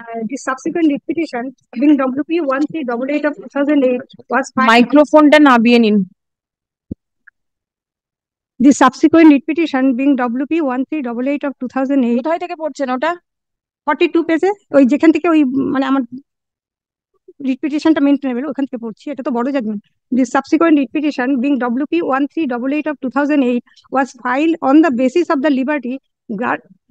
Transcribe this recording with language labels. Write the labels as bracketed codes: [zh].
[en] The subsequent repetition being WP 1388 of 2008 was [bn] মাইক্রোফোনটা নাবিয়ে নিন। [en] the subsequent repetition being WP 1388 of 2008। [bn] কোথায় থেকে পড়ছেন ওটা? 42 পেজে, ওই যেখান থেকে ওই মানে আমার রিপিটিশনটা মেনটেনেবল ওখান থেকে পড়ছি, এটা তো বড় judgement. [en] The subsequent repetition being WP 1388 of 2008 was filed on the basis of the liberty grant.